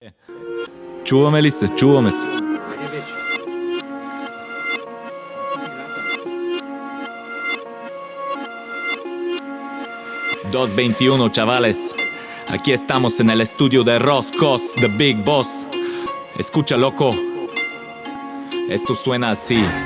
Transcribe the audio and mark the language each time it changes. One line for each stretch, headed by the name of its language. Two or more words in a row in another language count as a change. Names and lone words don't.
Bulgarian: Чуваме ли се? Чуваме се.
Spanish: Dos 21, chavales. Aquí estamos en el estudio de Roscos, The Big Boss. Escucha, loco. Esto suena así.